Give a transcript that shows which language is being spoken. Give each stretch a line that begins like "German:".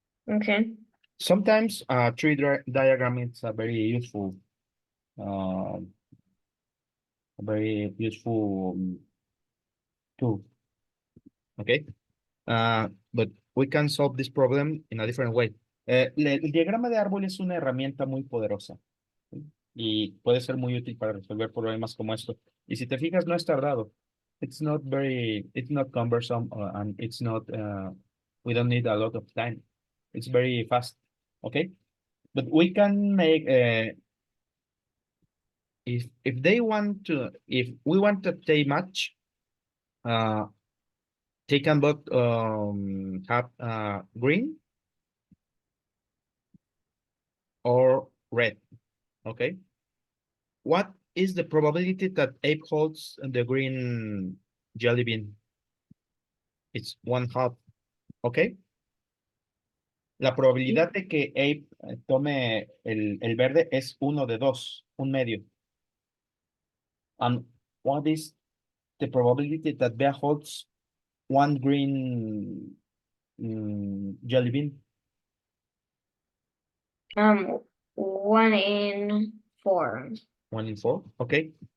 English: Okay. Sometimes tree diagram is a very useful a very useful tool. Okay. But we can solve this problem in a different way.
Spanish: El diagrama de árbol es una herramienta muy poderosa, ¿sí? Y puede ser muy útil para resolver problemas como esto. Y si te fijas, no es tardado.
English: It's not cumbersome, and it's not, we don't need a lot of time. It's very fast, okay? But we can make, if we want to take match, they can both have green or red, okay? What is the probability that Abe holds the green jelly bean? It's 1/2, okay?
Spanish: La probabilidad de que Abe tome el verde es 1 de 2, un medio.
English: And what is the probability that Bea holds one green jelly bean? 1 in 4. 1 in 4, okay?